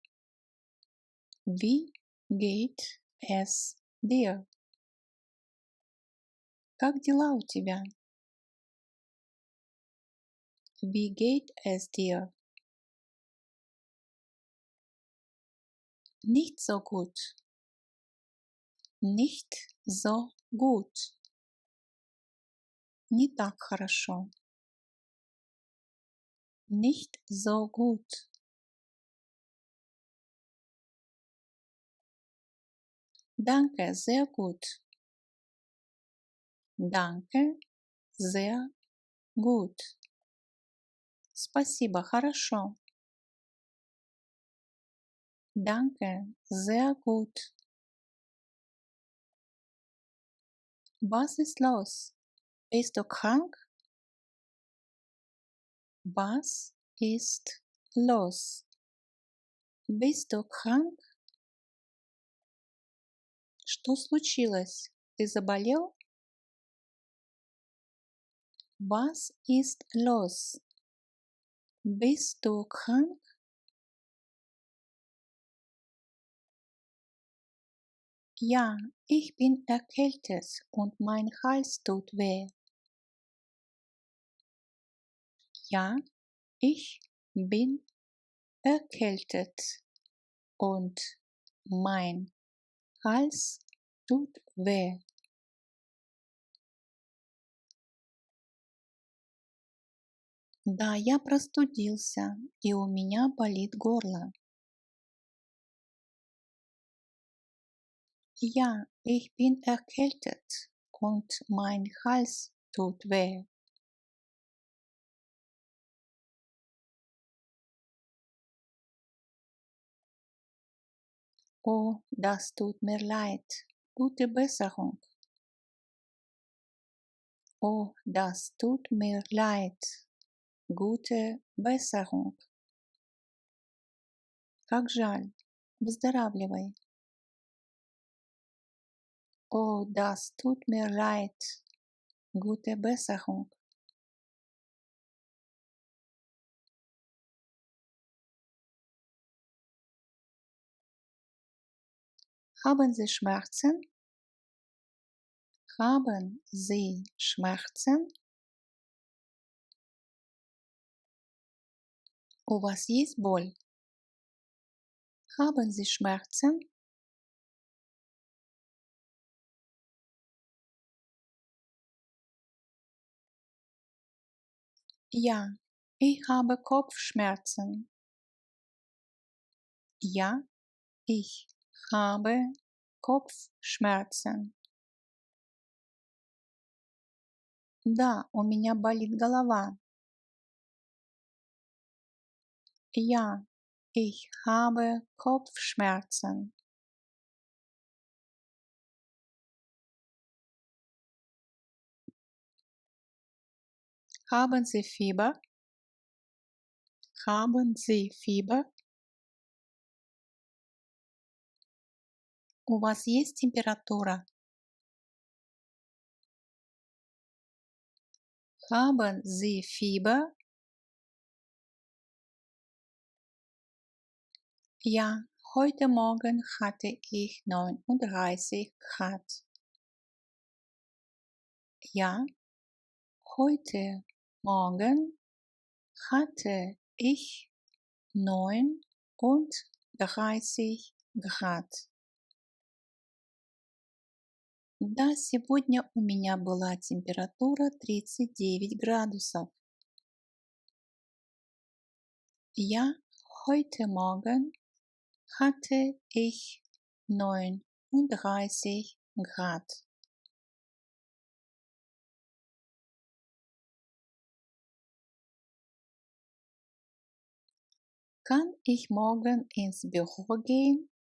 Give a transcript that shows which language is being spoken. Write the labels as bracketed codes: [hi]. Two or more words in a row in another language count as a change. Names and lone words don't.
[de] Wie geht es dir? [ru] Как дела у тебя? [de] Wie geht es dir? Nicht so gut. Nicht so gut. [ru] Не так хорошо. [de] Nicht so gut. Danke, sehr gut. Danke, sehr gut. [ru] Спасибо, хорошо. [de] Danke, sehr gut. Was ist los? Bist du krank? Was ist los? Bist du krank? [ru] Что случилось? Ты заболел? [de] Was ist los? Bist du krank? Ja, ich bin erkältet und mein Hals tut weh. Ja, ich bin erkältet und mein Hals tut weh. [ru] Да, я простудился, и у меня болит горло. [de] Ja, ich bin erkältet und mein Hals tut weh. Oh, das tut mir leid. Gute Besserung. Oh, das tut mir leid. Gute Besserung. [ru] Как жаль. Выздоравливай. [de] Oh, das tut mir leid. Gute Besserung. Haben Sie Schmerzen? Haben Sie Schmerzen? [ru] У вас есть боль? [de] Haben Sie Schmerzen? Ja, ich habe Kopfschmerzen. Ja, ich habe Kopfschmerzen. [ru] Да, у меня болит голова. [de] Ja, ich habe Kopfschmerzen. Haben Sie Fieber? Haben Sie Fieber? [ru] У вас есть температура? [de] Haben Sie Fieber? Ja, heute Morgen hatte ich 39 Grad. Ja, heute Morgen hatte ich 39 Grad. [ru] Да, сегодня у меня была температура 39 градусов. [de] Ja, heute Morgen hatte ich 39 Grad. Kann ich morgen ins Büro gehen?